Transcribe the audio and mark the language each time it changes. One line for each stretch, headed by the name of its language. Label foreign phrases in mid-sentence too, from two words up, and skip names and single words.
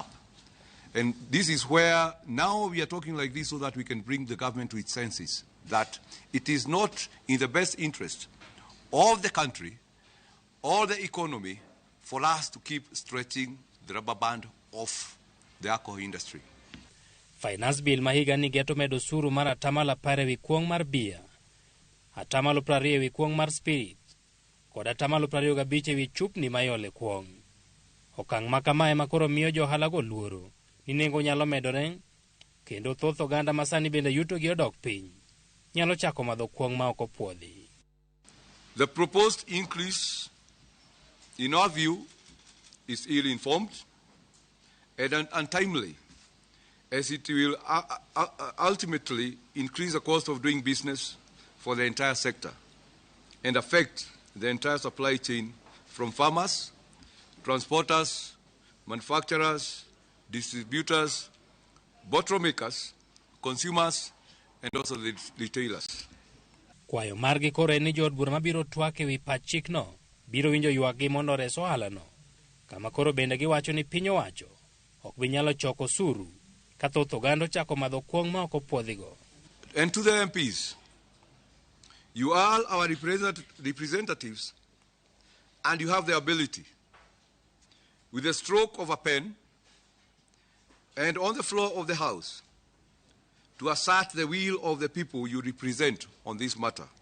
English: And this is where now we are talking like this so that we can bring the government to its senses that it is not in the best interest of the country or the economy for us to keep stretching the rubber band of the alcohol industry. Finance bill
Luo (Kenya and Tanzania): mahiga ni geto medo suru mar atamalo 10 ewi kuong mar bia, atamalo 20 ewi kuong mar spirit, kod atamalo 25 ewi chupni mayole kuong. Okang' makamae makoro miyo johala go luoro ni nengo nyalo medore, kendo thoth oganda masani bende yuto gi odok piny nyalo chako madho kuong ma ok opuodhi.
English: The proposed increase, in our view, is ill-informed and untimely, as it will ultimately increase the cost of doing business for the entire sector and affect the entire supply chain from farmers, transporters, manufacturers, distributors, bottle makers, consumers, and also the retailers.
Luo (Kenya and Tanzania): Kwayo margi koro en ni jood bura mabiro twak ewi pach chikno biro winjo ywakgi mondo res ohalano, kama koro bende giwacho ni piny owacho ok bi nyalo choko osuru ka thoth oganda ochako madho kuong ma ok opuodhigo.
English: And to the MPs, you are our representatives, and you have the ability, with the stroke of a pen and on the floor of the House, to assert the will of the people you represent on this matter.